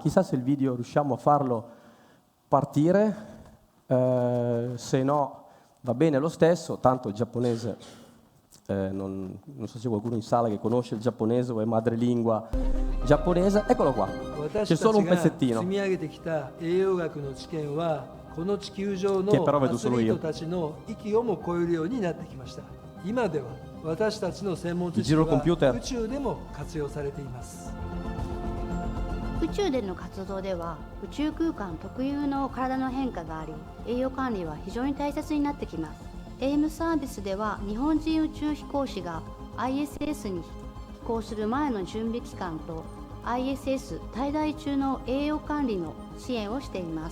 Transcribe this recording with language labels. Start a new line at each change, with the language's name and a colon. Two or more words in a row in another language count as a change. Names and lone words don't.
Italian: Chissà se il video riusciamo a farlo partire, se no va bene lo stesso, tanto il giapponese, non so se c'è qualcuno in sala che conosce il giapponese o è madrelingua giapponese, eccolo qua, c'è solo un pezzettino. Che però vedo solo io. Il giro computer.
Japanese: 宇宙での活動では宇宙空間特有の体の変化があり、栄養管理は非常に大切になってきます。エイムサービスでは日本人宇宙飛行士が ISS に飛行する前の準備期間と ISS 滞在中の栄養管理の支援をしています。